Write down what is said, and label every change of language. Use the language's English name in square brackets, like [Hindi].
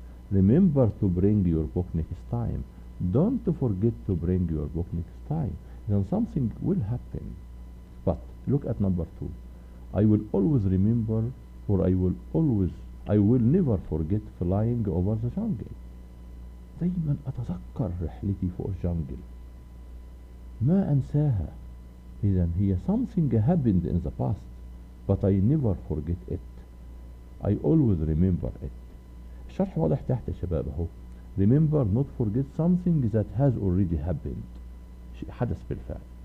[English] Remember to bring your book next time. Don't forget to bring your book next time. Then something will happen. But look at number 2. I will always remember or I will never forget flying over the jungle. [Arabic] دايما أتذكر رحلتي فوق الجنجل. ما أنساها. إذن هي [English] something happened in the past but I never forget it. I always remember it. [Arabic] الشرح واضح تحت يا شباب اهو. [English] Remember not forget something that has already happened. [Arabic] شيء حدث بالفعل.